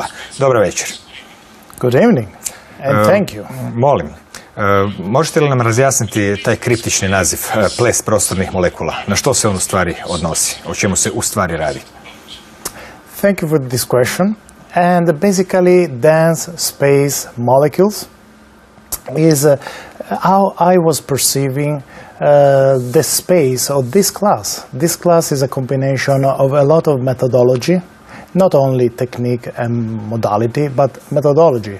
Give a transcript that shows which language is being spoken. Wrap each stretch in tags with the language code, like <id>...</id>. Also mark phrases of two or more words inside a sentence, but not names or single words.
<hr>Dobro večer.</hr> <en>Good evening and thank you.</en> <hr>Molim, možete li nam razjasniti taj kriptični naziv ples prostornih molekula? Na što se on u stvari odnosi? O čemu se u stvari radi?</hr> <en>Thank you for this question. And basically, dense space molecules is how I was perceiving the space of this class. This class is a combination of a lot of methodology, not only technique and modality, but methodology.</en>